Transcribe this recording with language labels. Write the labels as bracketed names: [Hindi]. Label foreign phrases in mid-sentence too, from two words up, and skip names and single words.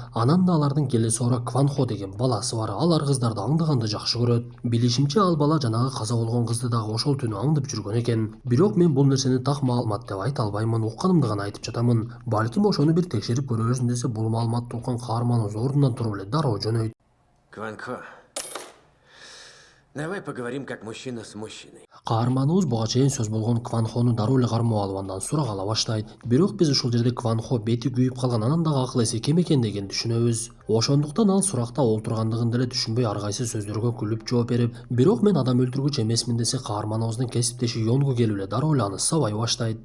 [Kyrgyz] Анан да алардын келеси ора Кван Хо деген баласы бар. Алар кыздарды аңдыганды жакшы көрөт. Билишимче, ал бала жанагы каза болгон кызды дагы ошол түнү аңдып жүргөн экен. Бирок мен бул нерсени так маалымат деп айта албаймын, укканымды гана айтып жатамын. Балким ошону бир текшерип көрөбүз десе, бул маалыматты уккан каарманыбыз ордунан туруп эле дароо жөнөйт. [Russian] Кван Хо, давай поговорим как мужчина с мужчиной. [Kyrgyz] Каарманыбыз буга чейин сөз болгон Кван Хону дароо эле кармоо алып андан сурак ала баштайт. Бирок биз ушул жерде Кван Хо бети күйүп калган, анан дагы акыл эси кем экендигин түшүнөбүз. Ошондуктан ал суракта олтургандыгын деле түшүнбөй ар кайсы сөздөргө күлүп жооп берип, бирок мен адам өлтүргүч эмесмин десе, каарманыбыздын кесиптеши Йонгу келип эле дароо эле аны сабай баштайт.